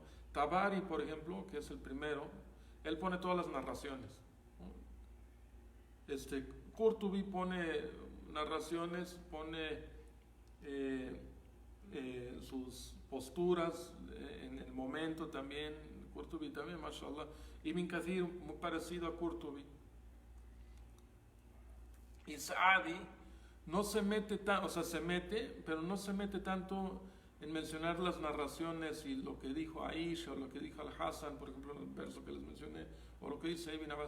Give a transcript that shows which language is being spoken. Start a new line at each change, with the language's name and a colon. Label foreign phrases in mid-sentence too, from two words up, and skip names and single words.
Spanish: Tabari, por ejemplo, que es el primero, él pone todas las narraciones, ¿no? Qurtubi pone narraciones, pone sus posturas en el momento también. Qurtubi también, mashallah. Ibn Kathir, muy parecido a Qurtubi. Y Saadi no se mete tanto, o sea, se mete, pero no se mete tanto en mencionar las narraciones y lo que dijo Aisha o lo que dijo Al-Hassan, por ejemplo, en el verso que les mencioné, o lo que dice Ibn Abbas.